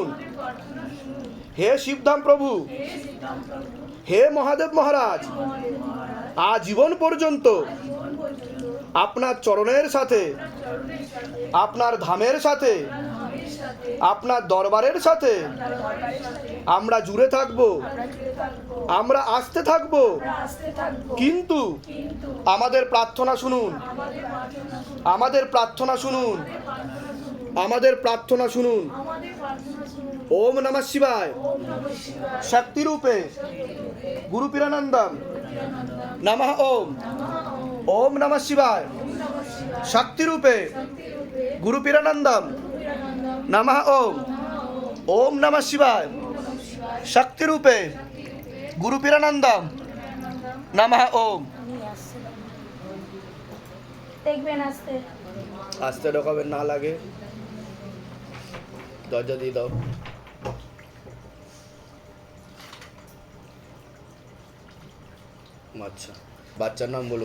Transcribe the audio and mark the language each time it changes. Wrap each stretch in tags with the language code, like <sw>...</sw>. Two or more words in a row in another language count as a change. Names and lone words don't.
<bn>হে শিবধাম প্রভু, হে মহাদেব মহারাজ, আজীবন পর্যন্ত আপনার চরণের সাথে, আপনার ধামের সাথে, আপনার দরবারের সাথে আমরা জুড়ে থাকব, আমরা আসতে থাকব, কিন্তু আমাদের প্রার্থনা শুনুন, আমাদের প্রার্থনা শুনুন, আমাদের প্রার্থনা শুনুন।</bn> <sa>ওম নমঃ শিবায় শক্তি রূপে গুরু পীরানন্দম নমঃ। ওম ওম নমঃ শিবায় শক্তি রূপে গুরু পীরানন্দম নমঃ। ওম ওম নমঃ শিবায় শক্তি রূপে গুরু পীরানন্দম নমঃ। ওম।</sa> <bn>দেখবেন আস্তে আস্তে ঢোকাবেন, না লাগে দরজা দিয়ে দাও। আচ্ছা, বাচ্চার নাম বলুন,</bn>